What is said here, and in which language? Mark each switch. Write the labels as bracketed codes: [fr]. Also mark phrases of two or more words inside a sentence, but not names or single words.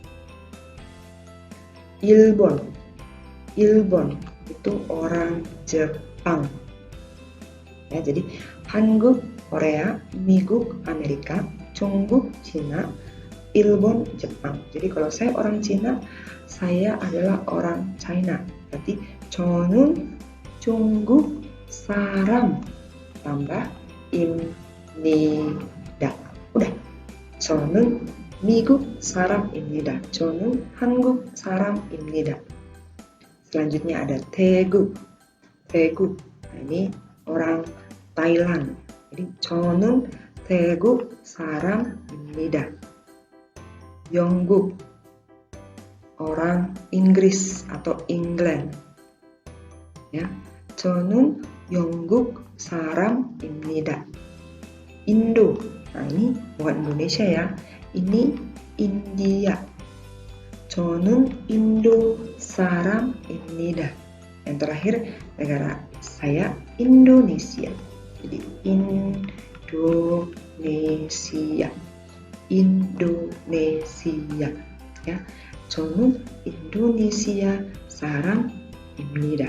[id] Ilbon itu orang Jepang. Ya, jadi Hanguk Korea, miguk Amerika, Jongkook Cina, Ilbon Jepang. Jadi kalau saya orang Cina, saya adalah orang China. Berarti [ko] 저는 중국 사람 [id] tambah 입니다. udah. [ko] 저는 미국 사람입니다. 저는 한국 사람입니다. [id] Selanjutnya ada 태국. Nah, ini orang Thailand. [ko] Jadi 저는 태국 사람입니다. [id] 영국 orang Inggris atau England. Ya, [ko] 저는 영국 사람입니다. [id] Indo. Nah, ini bukan Indonesia ya. Ini India. [ko] 저는 인도 사람입니다. [id] Yang terakhir negara saya Indonesia. Jadi Indonesia. Ya. [ko] 저는 Indonesia 사람입니다.